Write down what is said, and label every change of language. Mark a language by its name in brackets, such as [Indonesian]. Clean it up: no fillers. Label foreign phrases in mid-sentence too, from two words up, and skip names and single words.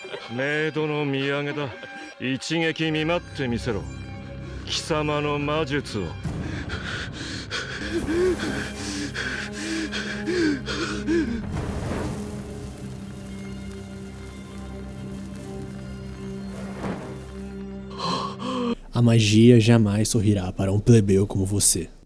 [Japanese] メイドの土産だ。一撃見舞ってみせろ。貴様の魔術を。 [Portuguese] A magia jamais sorrirá para um plebeu como você.